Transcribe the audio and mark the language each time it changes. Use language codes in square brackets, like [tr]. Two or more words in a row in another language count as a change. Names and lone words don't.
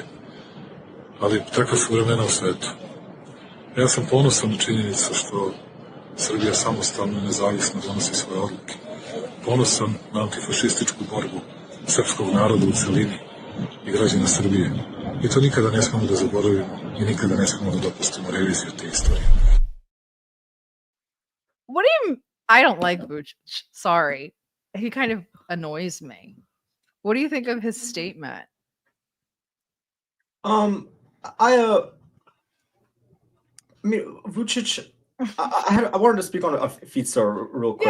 [sr] Ali takva su vremena u svetu. Ja sam ponosan na činjenicu što Srbija samostalno i nezavisno donosi svoje odluke. Ponosan na antifašističku borbu srpskog naroda u celini i građana Srbije. I to nikada ne smemo da zaboravimo i nikada ne smemo da dopustimo reviziju te istorije. [en] What do you... I don't like Vučić. Sorry. He kind of annoys me. What do you think of his statement? I mean, Vučić, I wanted to speak on Fico real quick.